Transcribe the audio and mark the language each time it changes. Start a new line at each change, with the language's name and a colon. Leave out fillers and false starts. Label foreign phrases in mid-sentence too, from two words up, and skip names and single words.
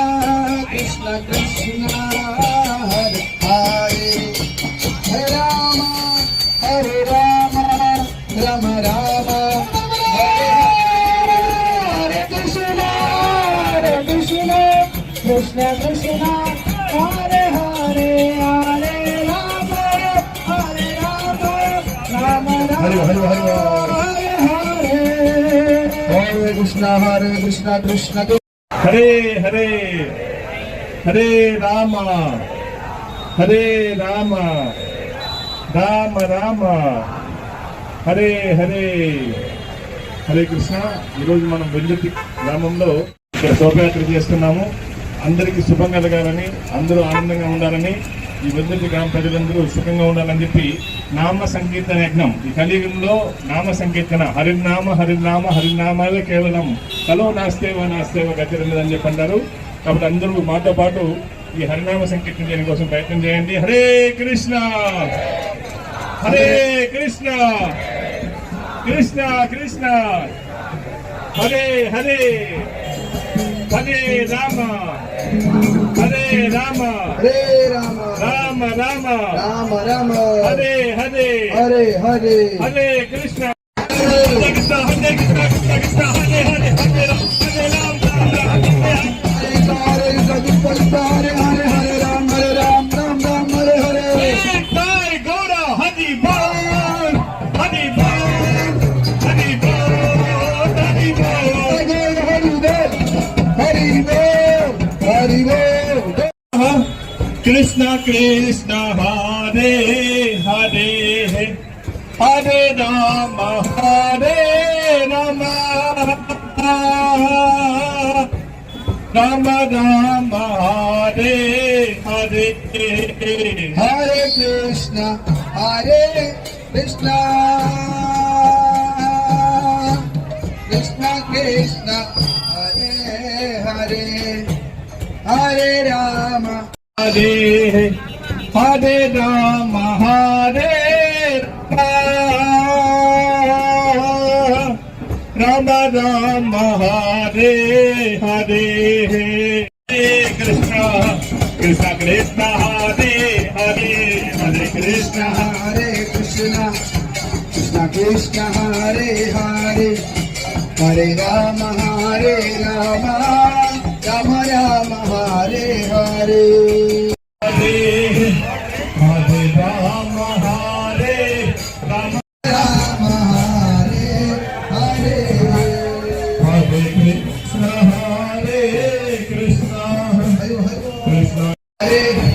Sanskrit: कृष्ण हरे हरे हरे राम राम राम हरे कृष्ण कृष्ण कृष्ण हरे हरे हरे राम राम हरे हरे हरे कृष्ण कृष्ण हरे हरे हरे राम राम राम హరే హరే హరే కృష్ణ.
Telugu: ఈరోజు మనం వెల్లుర్తి గ్రామంలో ఇక్కడ శోభయాత్ర చేస్తున్నాము. అందరికీ శుభం కలగాలని, అందరూ ఆనందంగా ఉండాలని, ఈ వెల్లుర్తి గ్రామ ప్రజలందరూ సుఖంగా ఉండాలని చెప్పి నామ సంకీర్తన యజ్ఞం, ఈ కలియుగంలో నామ సంకీర్తన, హరినామ హరినామ హరినామాలే కేవలం
Sanskrit: కలో నాస్తేవ నాస్తేవ
Telugu: గతిరని చెప్పి అంటారు. కాబట్టి అందరూ మాతో పాటు ఈ హరినామ సంకీర్తన చేయడం కోసం ప్రయత్నం చేయండి.
Sanskrit: హరే కృష్ణ హరే కృష్ణ కృష్ణ కృష్ణ హరే హరే హరే రామ హరే రామ హరే రామ రామ రామ రామ రామ హరే హరే హరే హరే హరే కృష్ణ హరే కృష్ణ హరే కృష్ణ కృష్ణ కృష్ణ హరే హరే హరే రామ హరే రామ రామ రామ హరే హరే రామ హరే హరే
Bangla: জয় গৌর হরি বোল হরি বোল হরি বোল হরি বোল হরি বোল হরি বোল
Sanskrit: కృష్ణ कृष्ण कृष्ण हरे हरे हरे राम राम राम राम हरे हरे Hare Krishna, Hare Krishna, Krishna Krishna, Hare Hare, Hare Rama, हरे हरे राम हरे राम राम हरे हरे हरे कृष्ण कृष्ण कृष्ण हरे हरे हरे कृष्ण Hare Krishna, Krishna Krishna, Hare Hare, Hare Rama, Rama Rama, Hare Hare. हरे हरे राम हरे राम Rama, Hare Hare, हरे कृष्ण कृष्ण Hare